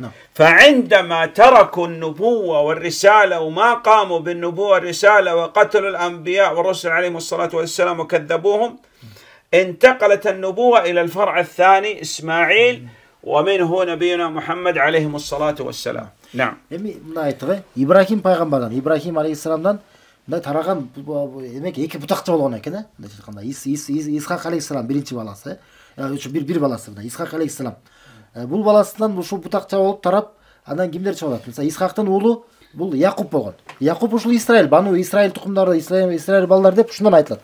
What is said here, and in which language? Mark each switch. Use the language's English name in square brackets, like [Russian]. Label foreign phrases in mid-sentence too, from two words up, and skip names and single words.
[Arabic] فعندما تركوا النبوة والرسالة وما قاموا بالنبوة والرسالة وقتلوا الأنبياء والرسل عليهم الصلاة والسلام وكذبوهم، انتقلت النبوة إلى الفرع الثاني إسماعيل، ومنه نبينا محمد عليهم الصلاة والسلام. نعم. [Kyrgyz] إبراهيم пайғамбардан, إبراهيم алейхиссаламдан мындай тараған демек эки бутакча болгон экен, э? Мындайча айтканда Исхак алейхиссалам биринчи баласы, бир баласы мына Исхак алейхиссалам. Бул баласынан ушул бутакча болуп тарап, андан кимдер чыгат? Мисалы Исхактын уулу бул Якуб болгон. Якуб ушул Исраил, бану Исраил тукумдары, Исраил балдар деп ушундан айтылат.